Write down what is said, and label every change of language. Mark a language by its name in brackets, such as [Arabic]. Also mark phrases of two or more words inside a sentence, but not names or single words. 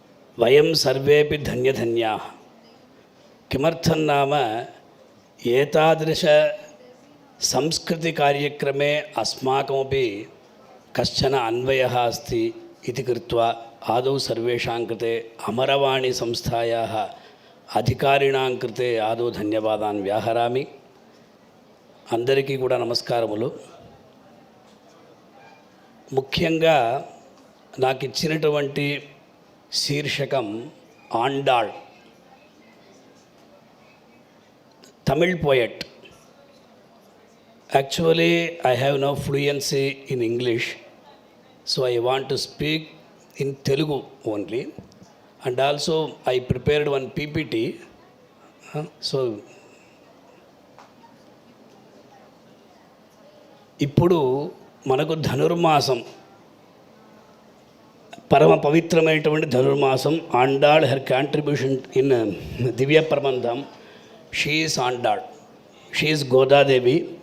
[Sanskrit] वयं सर्वेपि धन्यधन्याः। किमर्थं नाम एतादृश संस्कृतिकार्यक्रमे अस्माकमपि कश्चन अन्वयः अस्ति इति कृत्वा आदौ सर्वेषां कृते अमरवाणी संस्थायाः अधिकारिणां कृते आदौ धन्यवादान् व्याहरामि। [Telugu] అందరికీ కూడా నమస్కారములు. ముఖ్యంగా నాకు ఇచ్చినటువంటి శీర్షకం ఆండాళ్, [English] Tamil poet. Actually I have no fluency in English, so I want to speak in Telugu only. And also I prepared one PPT. [Telugu] సో ఇప్పుడు మనకు ధనుర్మాసం, పరమ పవిత్రమైనటువంటి ధనుర్మాసం. [English] Andal her contribution in Divya Prabandham, she is Andal, she is Godadevi.